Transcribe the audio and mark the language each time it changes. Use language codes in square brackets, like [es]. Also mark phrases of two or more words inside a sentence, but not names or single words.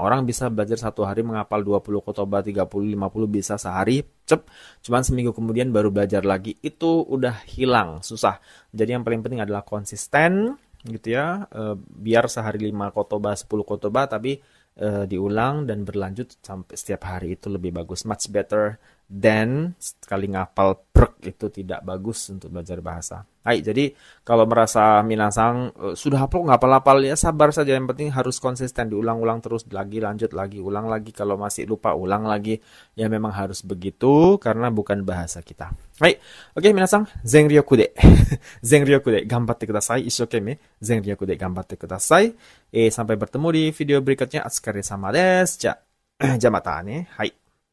[id] Orang bisa belajar satu hari menghafal 20 kotoba, 30, 50 bisa sehari, cep. Cuman seminggu kemudian baru belajar lagi. Itu udah hilang, susah. Jadi yang paling penting adalah konsisten gitu ya. Biar sehari 5 kotoba, 10 kotoba tapi diulang dan berlanjut sampai setiap hari itu lebih bagus. [en] Much better than [id] sekali ngapal prek itu tidak bagus untuk belajar bahasa. Hai, jadi kalau merasa minasang sudah hafal ngapal-hafal ya sabar saja. Yang penting harus konsisten diulang-ulang terus lagi lanjut lagi ulang lagi. Kalau masih lupa ulang lagi. Ya memang harus begitu karena bukan bahasa kita. Hai, oke minasang [ja] 全力で全力で頑張ってください. 一生懸命全力で頑張ってください. [id] Sampai bertemu di video berikutnya. [ja] お疲れ様です. じゃ、またね。はい.